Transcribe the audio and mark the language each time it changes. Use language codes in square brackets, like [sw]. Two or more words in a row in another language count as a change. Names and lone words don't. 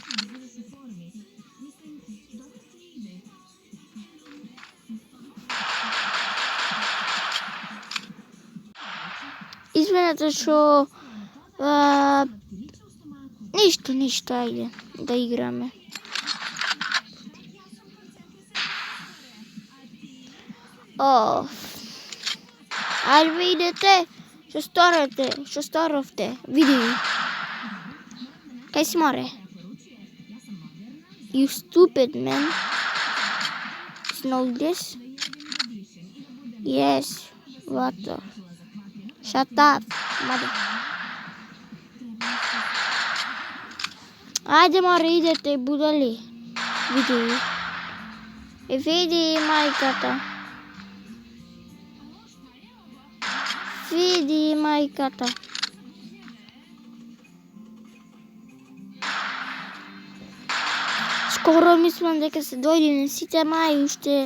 [mk] Извинете што ништо, ајде да играме. Ајде идете, што сторовте, види. Кај си море? [en] You stupid man. It's not this. Yes, what the? Shut up, mother. [mk] Ајде море, идете, будали. Види. Види мајката. Види мајката. Скоро мислам дека се дојдене сите, мај уште...